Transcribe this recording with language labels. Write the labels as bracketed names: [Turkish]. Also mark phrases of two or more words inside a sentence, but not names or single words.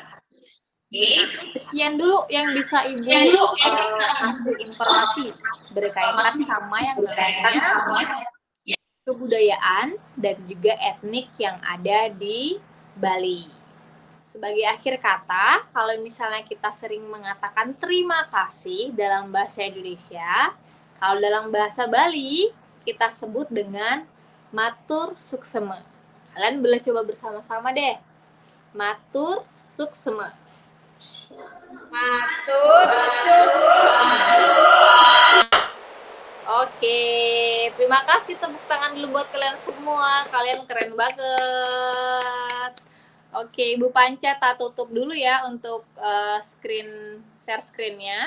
[Indonesian] Sekian dulu yang bisa Ibu kasih informasi berkaitan sama yang namanya kebudayaan dan juga etnik yang ada di Bali. Sebagai akhir kata, kalau misalnya kita sering mengatakan terima kasih dalam bahasa Indonesia, kalau dalam bahasa Bali kita sebut dengan [Balinese] matur suksema. [Indonesian] Kalian boleh coba bersama-sama deh. [Balinese] Matur suksema. [Indonesian] Oke, terima kasih, tepuk tangan dulu buat kalian semua. Kalian keren banget. Oke, Ibu Panca, tak tutup dulu ya untuk [English] share screen- [Indonesian] nya.